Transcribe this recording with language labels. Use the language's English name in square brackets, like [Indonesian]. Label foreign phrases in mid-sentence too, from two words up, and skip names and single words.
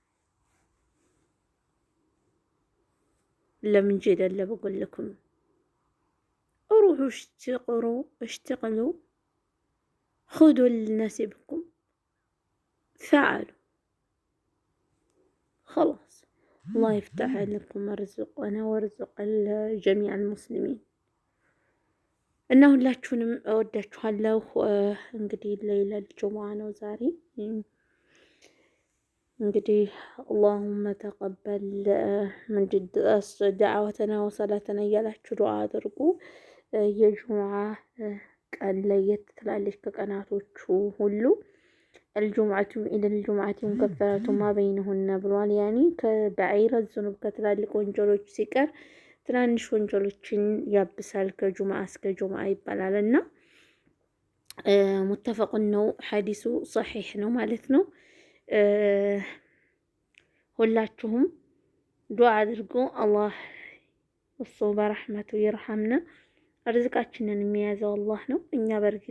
[Arabic] لا من جد اللي بقول لكم، روحوا اشتغلوا، خذوا لنسبكم، فعلوا، خلاص. الله يفتح عليكم ورزقنا ورزق جميع المسلمين. [Amharic] እና ሁላችሁንም እወዳችኋለሁ። እንግዲህ [Arabic] ليلة الجمعة [Amharic] ነው ዛሬ። እንግዲህ اللهم ተቀበል [Arabic] من جد دعوتنا وصلاتنا [Amharic] እያላችሁ ዱዓ አድርጉ። የጁሙዓ ቀን ለየት ትላለች ከቀናቶቹ ሁሉ። [Arabic] الجمعة إلى الجمعة مكفرة ما بينهن [Amharic] ብሏል። ያኒ [Arabic] كبائر الذنوب [Amharic] ከትላልቅ ወንጀሎች ሲቀር ትናንሽ ወንጀሎችን ያብሳል ከጁምዓ እስከ ጁምዓ ይባላል። እና ሙተፈቁን ነው፣ ሐዲሱ ሰሒሕ ነው ማለት ነው። ሁላችሁም ዱዓ አድርጉ። አላህ እሱ በረሕመቱ ይርሐምና። ርዝቃችንን የሚያዘው አላህ ነው። እኛ በእርግጥ